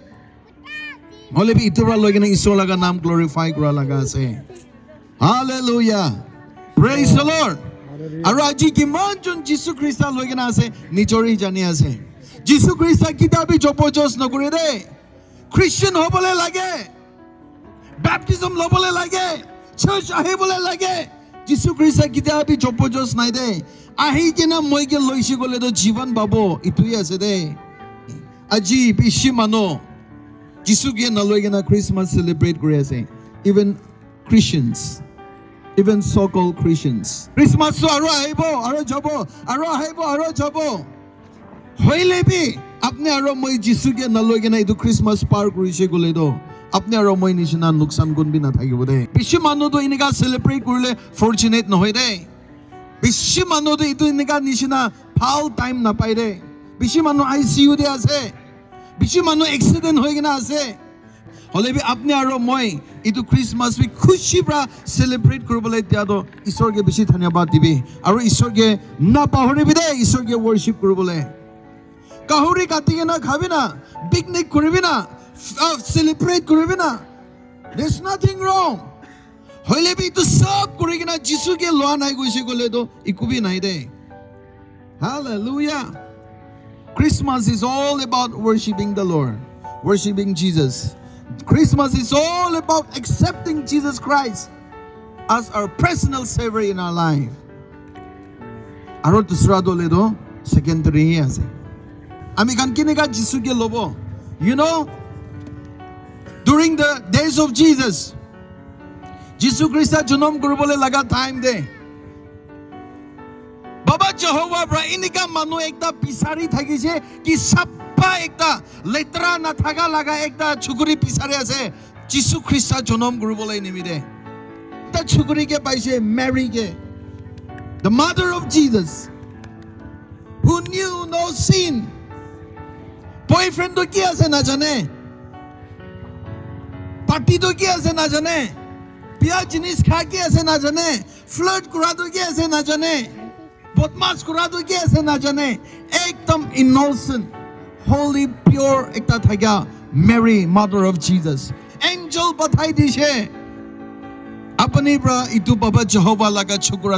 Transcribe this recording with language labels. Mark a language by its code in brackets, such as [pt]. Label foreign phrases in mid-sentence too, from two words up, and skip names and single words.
[nag] hole bi itu ra loi gena isor laga naam glorify kora laga ase hallelujah [en] praise the Lord [nag] aro aji kiman jon Jesus Christ loi gena ase nijori jani ase Jesus Christ kitabi jopojos nokore de Christian hobole lage baptism lobole lage church ahibole lage Jesus Christ kitabi jopojos nai de ahi kena moi ke loisi gole to jivan babo itui ase de aji bishi mano Jesus ke na loi gena Christmas celebrate kore ase [en] even Christians even so called Christians [nag] Christmas to aro aibo aro jabo hoile bi apne aro moi Jesus ke na loi gena itu Christmas par korise gole do apne aro moi nishina nuksan gun bi na thakibo de bishi mano to inika celebrate korle fortunate no hoy de bishi mano to itu inika nishina phal time na pai de bishi mano ICU de ase bishi mano accident hoy gena ase hole bi apne aro moi itu Christmas bi khushi pra celebrate koribole tia do isor ke bishi dhanyabad dibi aro isor ke na pahoribi de isor ke worship koribole kahuri kati na khabi na picnic koribi na celebrate koribi na [en] there's nothing wrong [nag] hoile bi to sab kori na Jesus ke loa nai goise gole to ikubi nai de [en] hallelujah Christmas is all about worshiping the Lord worshiping Jesus Christmas is all about accepting Jesus Christ as our personal savior in our life [nag] aro dusra dole do secondary hi ase ami kan kinega Jesus ke lobo [en] you know during the days of Jesus Christ [nag] jonom koribole laga time de baba Jehovah bra inika manu ekta pisari thakise ki sappa ekta letra na thaga laga ekta chukuri pisari ase Jesus Christ jonom koribole nimide ta chukuri ke paise Mary ke [en] the mother of Jesus who knew no sin [nag] boyfriend to ki ase na jane party to ki ase na jane biya jinis kha ki ase na jane flirt kora to ki ase na jane bodmas kora to ki ase na jane ekdam [en] innocent holy pure [nag] ekta thagya Mary [en] mother of Jesus [nag] angel bathai dishe apani bra itu baba Jehovah laga chukura